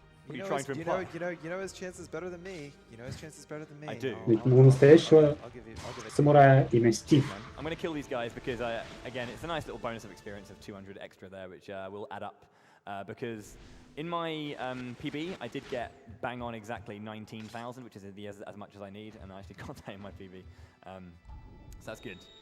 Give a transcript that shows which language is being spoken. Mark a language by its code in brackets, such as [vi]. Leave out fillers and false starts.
[en] You know his chances better than me. You know his chances better than me. I do. [ru] У настоящего самурая имя Стив. [en] I'm going to kill these guys because, again, it's a nice little bonus of experience of 200 extra there, which will add up. Because in my PB, I did get bang on exactly 19,000, which is as much as I need, and I actually got that in my PB. So that's good.